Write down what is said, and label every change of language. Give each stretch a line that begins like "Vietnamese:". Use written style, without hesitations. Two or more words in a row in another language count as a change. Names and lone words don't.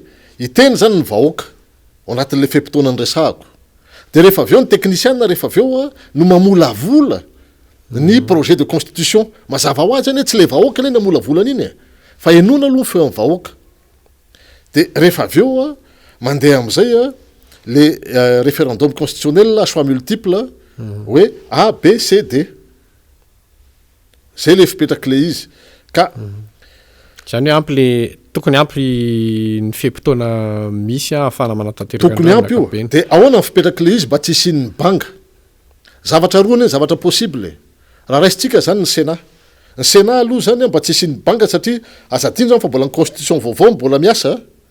Malagasy: iteny zany ny vahoaka ao anatin'le fempitoana ny resahako de rehefa aveo ny technicien rehefa aveo no mamolavola ny
French: projet de constitution
Malagasy: mazava ho azy any tsy le vahoaka le namolavolana iny fa enona aloha feo amin'ny vahoaka de rehefa aveo mandeha am'izay le
French: référendum constitutionnel choix multiple
Malagasy: hoe A B C D zay le fipetraky le izy ka zany hoe ampy le tokony ampy ny fempitoana misy ahafana manatanteraka tokony ampy io de ahoana ny fipetraky le izy mba tsy isin'ny banga zavatra roany zavatra possible raha raisitsika zany ny Sénat aloha zany mba tsy isin'ny banga satria azadino zany fa mbola ny constitution vaovao mbola miasa